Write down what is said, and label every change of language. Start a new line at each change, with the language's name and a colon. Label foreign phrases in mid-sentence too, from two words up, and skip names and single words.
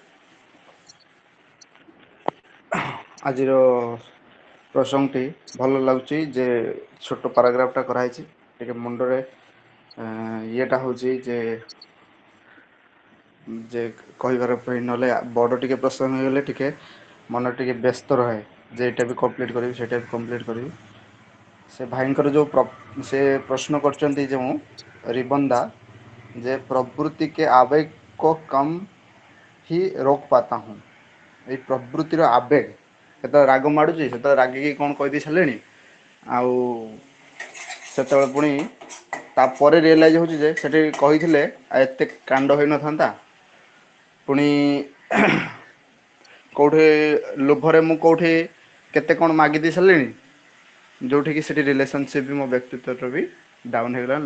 Odia: ଆଜିର ପ୍ରସଙ୍ଗଟି ଭଲ ଲାଗୁଛି ଯେ ଛୋଟ ପାରାଗ୍ରାଫଟା କରାହେଇଛି, ଟିକେ ମୁଣ୍ଡରେ ଇଏଟା ହେଉଛି ଯେ କହିବାର ପାଇଁ, ନହେଲେ ବଡ଼ ଟିକେ ପ୍ରସଙ୍ଗ ହେଇଗଲେ ଟିକେ ମନ ଟିକେ ବ୍ୟସ୍ତ ରହେ ଯେ ଏଇଟା ବି କମ୍ପ୍ଲିଟ୍ କରିବି ସେଇଟା ବି କମ୍ପ୍ଲିଟ୍ କରିବି। ସେ ଭାଇଙ୍କର ଯେଉଁ ସେ ପ୍ରଶ୍ନ କରିଛନ୍ତି ଯେଉଁ ରିବନ୍ଦା, ଯେ ପ୍ରବୃତ୍ତି
Hindi: के आवेग को कम ही रोक पाता हूँ।
Odia: ଏଇ ପ୍ରବୃତ୍ତିର ଆବେଗ, କେତେବେଳେ ରାଗ ମାଡ଼ୁଛି ସେତେବେଳେ ରାଗିକି କ'ଣ କହିଦେଇ ସାରିଲେଣି, ଆଉ ସେତେବେଳେ ପୁଣି ତାପରେ ରିଏଲାଇଜ୍ ହେଉଛି ଯେ ସେଠି କହିଥିଲେ ଆଉ ଏତେ କାଣ୍ଡ ହୋଇନଥାନ୍ତା। ପୁଣି କେଉଁଠି ଲୋଭରେ ମୁଁ କେଉଁଠି କେତେ କ'ଣ ମାଗିଦେଇ ସାରିଲିଣି, ଯେଉଁଠିକି ସେଠି ରିଲେସନସିପ୍ ବି ମୋ ବ୍ୟକ୍ତିତ୍ୱଟା ବି ଡାଉନ୍ ହେଇଗଲାଣି।